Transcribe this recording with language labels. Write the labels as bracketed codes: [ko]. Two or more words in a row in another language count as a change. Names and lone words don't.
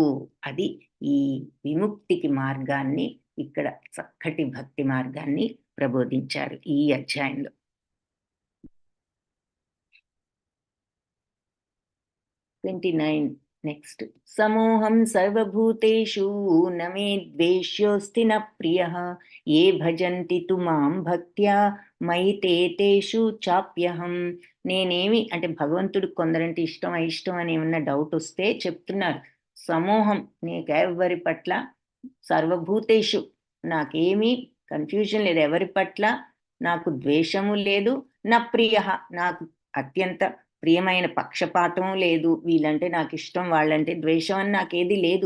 [te] అది ఈ విముక్తికి మార్గాన్ని ఇక్కడ చక్కటి భక్తి మార్గాన్ని ప్రబోధించారు ఈ అధ్యాయంలో. నెక్స్ట్. [sa] సమోహం సర్వభూతేషు నమే ద్వేష్యోస్తి న ప్రియః ఏ భజంతి తు మాం భక్త్యా మయి తేషు చాప్యహం. [te] నేనేమి అంటే భగవంతుడు కొందరంటే ఇష్టం అయిష్టం అని ఏమన్నా డౌట్ వస్తే చెప్తున్నారు. సమోహం నీకెవరి పట్ల సర్వభూతేషు నాకేమీ కన్ఫ్యూజన్ లేదు, ఎవరి పట్ల నాకు ద్వేషము లేదు, నా ప్రియ నాకు అత్యంత ప్రియమైన పక్షపాతం లేదు, వీళ్ళంటే నాకు ఇష్టం వాళ్ళంటే ద్వేషం అని నాకేది లేదు.